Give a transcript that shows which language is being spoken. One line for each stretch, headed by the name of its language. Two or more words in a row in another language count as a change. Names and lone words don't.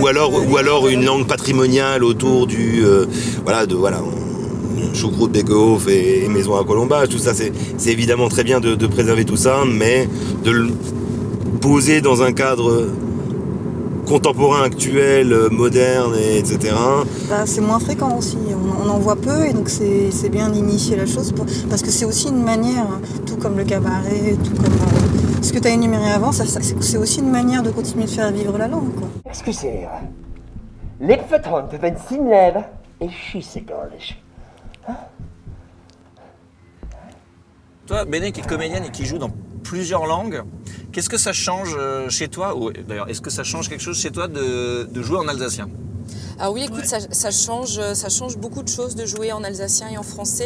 French: Ou alors une langue patrimoniale autour du choucroute, Beekhoff et maison à colombage, tout ça, c'est évidemment très bien de préserver tout ça, mais de le poser dans un cadre contemporain, actuel, moderne, etc. C'est moins fréquent aussi, on en voit peu et donc c'est bien d'initier la chose parce que c'est aussi une manière, tout comme le cabaret, tout comme ce que tu as énuméré avant, c'est aussi une manière de continuer de faire vivre la langue, quoi. Excusez,
German: Lipvertrond, wenn Sie leben, ich schieße gar nicht.
French: Toi, Béné, qui est comédienne et qui joue dans plusieurs langues, qu'est-ce que ça change chez toi, ou d'ailleurs, est-ce que ça change quelque chose chez toi de jouer en alsacien? Ah oui, écoute, ça change beaucoup de choses de jouer en alsacien et en français.